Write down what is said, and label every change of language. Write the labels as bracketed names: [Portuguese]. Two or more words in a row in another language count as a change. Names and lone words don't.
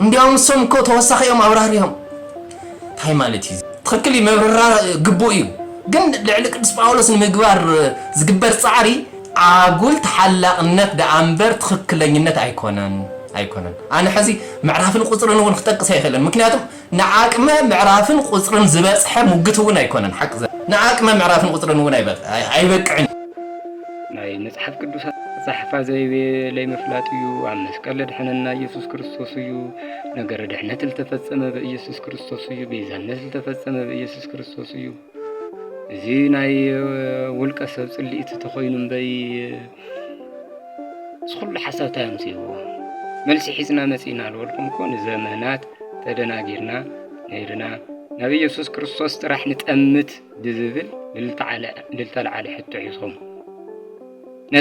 [Tigrinya] እንዲያውም እሶም እኮ ተወሳኺኦም አብራሪዮም ታይ ማለት እዩ ትክክል መብረራ ግቡእ እዩ ግን ልዕሊ ቅዱስ ጳውሎስ ንምግባር ዝግበር ጻዕሪ አጉል ተሐላቅነት ደአምበር ትክክለኝነት አይኮነን አነ ሕዚ ምዕራፍን ቁጽርን እውን ክጠቅስ አይኸለን ምክንያቱም ንዓቅመ ምዕራፍን ቁጽርን ዝበጽሐ ሙግት እውን አይኮነን ሓቅ ንዓቅመ ምዕራፍን ቁጽርን እውን አይበቅዕን ናይ መጽሐፍ ቅዱስ ጻሕፋ ዘይቤ ላይ መፍላጥዩ ኣብ መስቀል ድሕነና ኢየሱስ ክርስቶስ እዩ ነገር ድሕነት ዝተፈጸመ በኢየሱስ ክርስቶስ እዩ ቤዛነት ዝተፈጸመ በኢየሱስ ክርስቶስ እዩ እዚ ናይ ውልቀ ሰብ ጽልኢት ተኾይኑ በይ ስኹሉ ሓሳብታ ያምሲዎ መልሲ ሒዝና መጺና አልወልኩም ኮን ዘመናት ተደናጊርና ነይርና ነብይ ኢየሱስ ክርስቶስ ጥራሕ ንጠምት ብዝብል ልልተልዓለ ሕቶ ሒዝኩም ነዚ